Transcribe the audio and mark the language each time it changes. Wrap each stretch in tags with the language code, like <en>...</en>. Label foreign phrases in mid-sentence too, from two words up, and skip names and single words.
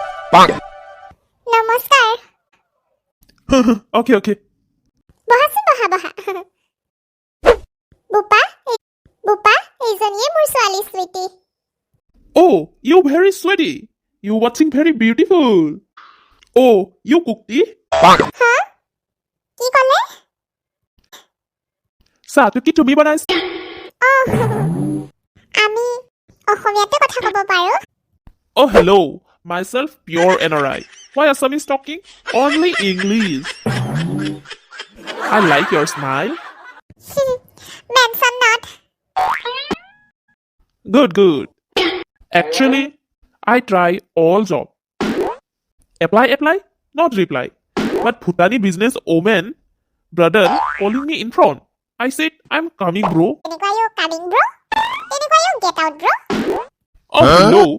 <as>নমস্কাৰ</as> <en>Okay.</en> <as>বহাচোন বহা বোপা এইজনীয়ে মোৰ ছোৱালী স্মৃতি</as> <en>Oh, you very sweaty. You watching very beautiful. Oh, you cooked tea?</en> <as>হা কি ক'লে চাহটো কি তুমি বনাইছা? আমি অসমীয়াতে কথা ক'ব পাৰোঁ</as> <en>Oh, hello. Myself, pure NRI. Why Assamese talking? Only English. I like your smile. mention not Good. Actually, I try all job. Apply, not reply. But Bhutani business woman, brother, calling me in front. I said, I'm coming, bro.</en> <as>তেনেকুৱায়ো</as> <en>coming bro</en> <as>তেনেকুৱায়ো</as> <en>get out bro Oh, hello.</en>